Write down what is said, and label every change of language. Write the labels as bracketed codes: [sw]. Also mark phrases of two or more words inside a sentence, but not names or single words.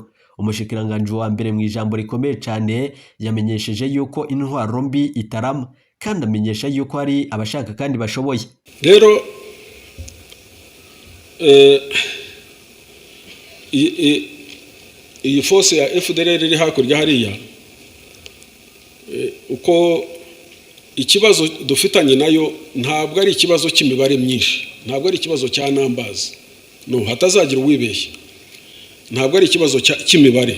[rn] Umushikiranganje wa mbere mu ijambo rikomeye cyane yamenyesheje yuko intwaro mbi itarama kandi amenyesha yuko ari abashaka kandi bashoboye. [rw] Rero iyi force ya FDRL iri hakurya hariya uko ikibazo dufitanye nayo ntabwo ari ikibazo cy'imibare myinshi, ntabwo ari ikibazo cya numbers, no hatazagira uwibeshya, ntabwo ari ikibazo cy'imibare.